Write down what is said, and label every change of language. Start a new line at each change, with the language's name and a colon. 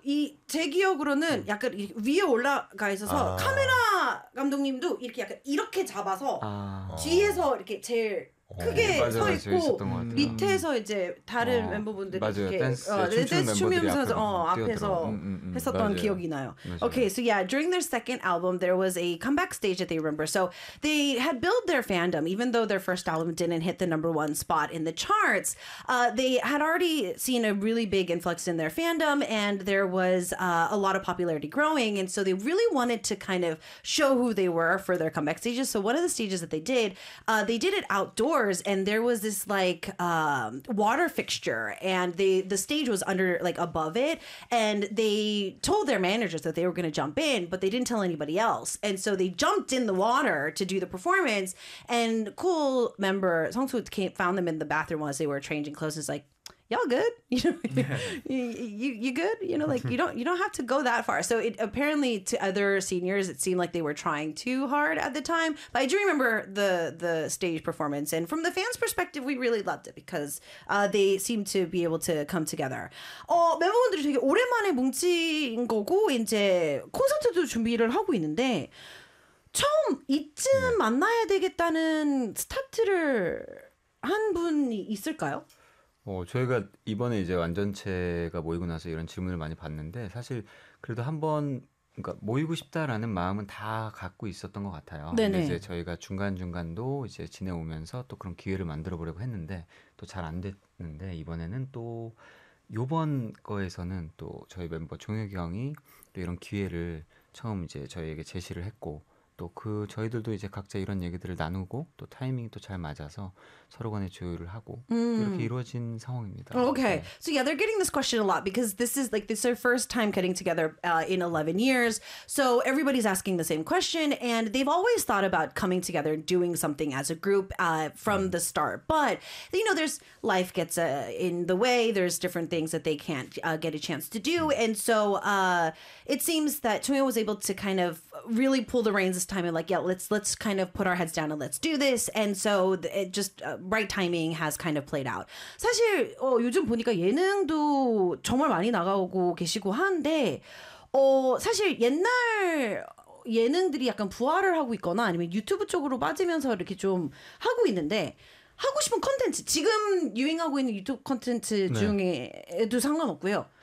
Korean: 이 제 기억으로는 약간 위에 올라가 있어서 아. 카메라 감독님도 이렇게 약간 이렇게 잡아서 아. 뒤에서 이렇게 제일 크게 서 있고 밑에서 이제 다른 멤버분들이 맞아요. 이렇게 댄스, 댄스 춤추면서 앞에서 했었던 맞아요. 기억이 나요. 맞아요.
English: Okay, so yeah, during their second album, there was a comeback stage that they remember. So they had built their fandom, even though their first album didn't hit the number one spot in the charts. They had already seen a really big influx in their fandom, and there was a lot of popularity growing. And so they really wanted to kind of show who they were for their comeback stages. So one of the stages that they did it outdoors. And there was this like water fixture, and the stage was under like above it, and they told their managers that they were going to jump in, but they didn't tell anybody else, and so they jumped in the water to do the performance. And cool member Song Soo found them in the bathroom as they were changing clothes. It's like, y'all good? You know, you good? You know, like you don't have to go that far. So it apparently to other seniors, it seemed like they were trying too hard at the time. But I do remember the stage performance, and from the fans' perspective, we really loved it because they seemed to be able to come together.
Korean: 멤버분들이 되게 오랜만에 뭉친 거고 이제 콘서트도 준비를 하고 있는데 처음 이쯤 만나야 되겠다는 스타트를 한 분이 있을까요? 저희가 이번에 이제 완전체가 모이고 나서 이런 질문을 많이 받는데 사실 그래도 한번 그러니까 모이고 싶다라는 마음은 다 갖고 있었던 것 같아요. 네네. 근데 이제 저희가 중간 중간도 이제 지내오면서 또 그런 기회를 만들어 보려고 했는데 또 잘 안 됐는데 이번에는 또 이번 거에서는 또 저희 멤버 종혁이 형이 또 이런 기회를 처음 이제 저희에게 제시를 했고. 또 그 저희들도 이제 각자 이런 얘기들을 나누고 또 타이밍이 또 잘 맞아서 서로 간에 조율을 하고 이렇게 이루어진 상황입니다. Okay. 네.
English: So yeah, they're getting this question a lot because this is like this is their first time getting together in 11 years. So everybody's asking the same question and they've always thought about coming together and doing something as a group from the start. But you know, there's life gets in the way. There's different things that they can't get a chance to do. And so it seems that Chungyeol was able to kind of really pull the reins this time and like yeah let's kind of put our heads down and let's do this and so it just right timing has kind of played out.
Korean: 사실 요즘 보니까 예능도 정말 많이 나가고 계시고 한데 사실 옛날 예능들이 약간 부활을 하고 있거나 아니면 유튜브 쪽으로 빠지면서 이렇게 좀 하고 있는데 하고 싶은 콘텐츠 지금 유행하고 있는 유튜브 콘텐츠 중에도 네. 상관없고요.